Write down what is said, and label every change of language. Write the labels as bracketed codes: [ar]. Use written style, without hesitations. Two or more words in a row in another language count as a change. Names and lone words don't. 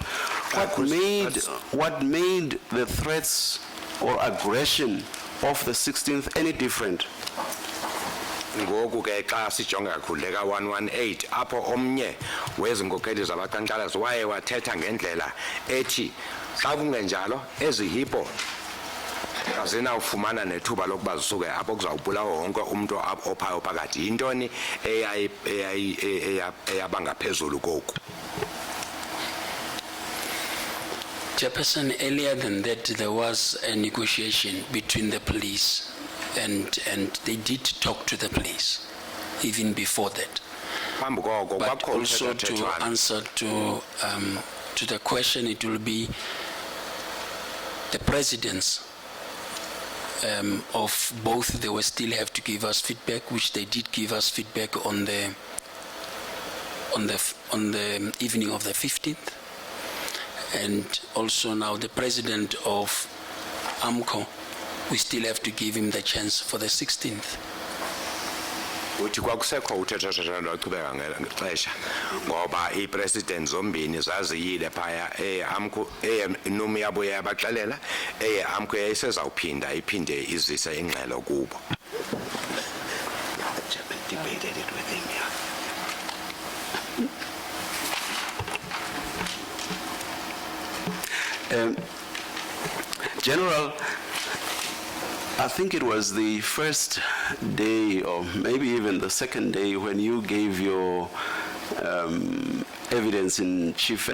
[en] What made the threats or aggression of the 16th any different? [xh] Ngoku ke xa sijonga kakhulu 118 apho omnye wezinkokheli zabaqhankqalazi waye wathetha ngendlela ethi xa kungenjalo ezihippo azinawufumana nethuba lokuba zisuke apho kuzawubulawa wonke umuntu ophayo phakathi yintoni eyabanga phezulu koku. [en] Chairperson, earlier than that, there was a negotiation between the police, and they did talk to the police, even before that. [xh] Phambi koko [en] But [xh] kwakho [en] also to [xh] umthethwathethwano. [en] answer to the question, it will be the presidents of both. They will still have to give us feedback, which they did give us feedback on the evening of the 15th. And also now the president of AMCU, we still have to give him the chance for the 16th. [xh] Uthi kwakusekho uthethathethwano lwaqhubeka ngexesha ngoba ipresident zombini zaziyile phaya eAMCU nomi yabuye yabaxelela eAMCU yayisezawuphinda iphinde izise ingxelo kubo. [en] Debated it with him, yeah. General, I think it was the first day or maybe even the second day when you gave your evidence in chief.